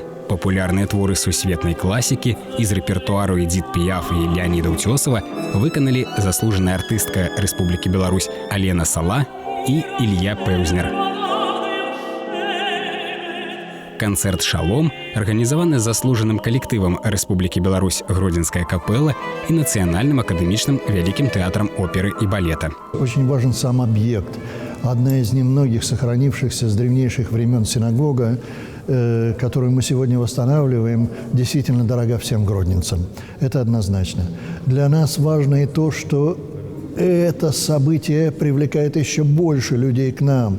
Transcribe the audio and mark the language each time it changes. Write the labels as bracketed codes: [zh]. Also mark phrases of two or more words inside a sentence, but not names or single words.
[be] Папулярныя творы сусветнай класікі з рэпертуару Эдзіт Піяф і Леаніда Ўцёсава выканалі заслужаная артыстка Рэспублікі Беларусь Алена Сала і Ілья Пэўзнер. Канцэрт «Шалом» арганізаваны заслужаным калектывам Рэспублікі Беларусь Гродзенская капэла і Нацыянальным акадэмічным вялікім тэатрам оперы и балета. [ru] Очень важен сам объект. Одна из немногих сохранившихся с древнейших времен синагога, которую мы сегодня восстанавливаем, действительно дорога всем гродненцам. Это однозначно. Для нас важно и то, что это событие привлекает еще больше людей к нам.